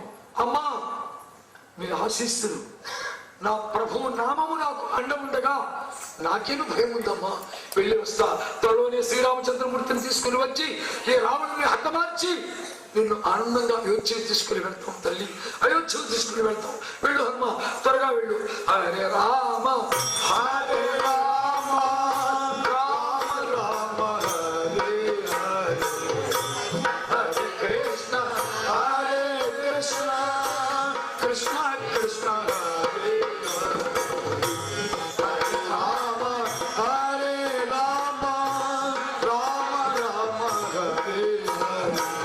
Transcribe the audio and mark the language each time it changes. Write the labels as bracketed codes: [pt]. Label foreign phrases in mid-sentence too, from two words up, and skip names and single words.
[te] అమ్మా మీ ఆశీస్సులు, నా ప్రభువు నామము నాకు అండముండగా నాకేను భయం ఉందమ్మా, వెళ్ళి వస్తా. త్వరలోనే శ్రీరామచంద్రమూర్తిని తీసుకుని వచ్చి ఈ రావణుని హతమార్చి నిన్ను ఆనందంగా అయోధ్యకు తీసుకుని వెళ్తాం తల్లి, అయోధ్యకు తీసుకుని వెళ్తాం. వెళ్ళు హనుమ, త్వరగా వెళ్ళు. [sa] హరే రామ హరే రామ రామ రామ హరే హరే, హరే కృష్ణ హరే కృష్ణ కృష్ణ కృష్ణ హరే హరే, రామ హరే రామ రామ రామ హరే హరే,